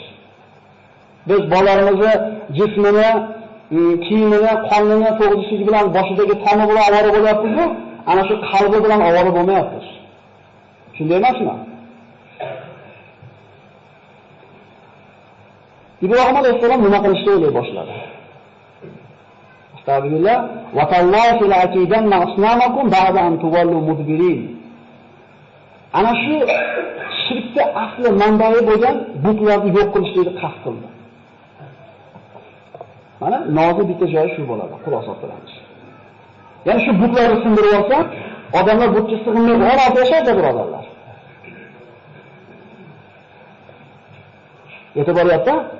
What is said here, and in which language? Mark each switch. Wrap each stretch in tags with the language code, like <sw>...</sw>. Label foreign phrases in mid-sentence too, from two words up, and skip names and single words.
<uz>Biz bolalarimizni jismini, kiyimini, qonini to'g'rishligi bilan boshidagi tomi bilan ovora bo'lyapmiz-ku, ana shu qalbi bilan ovora bo'lmayapmiz. Shunday emasmi? Ibrohim alayhisalom nima qilishni o'ylay boshladi?</uz> <ar>أستغفر الله وتالله لأكيدن أصنامكم بعد أن تولوا مدبرين.</ar> <uz>Ana shu shirkda asli manbai bo'lgan butlarni yo'q qilishni qasd qildi. Mana nozi bitta joyi shu bo'ladi, xulosa qilamiz. Ya'ni shu butlarni sindirib olsa, odamlar butga sig'inmaydi, orada yashaydi birodarlar. Yetib boryapti?</uz>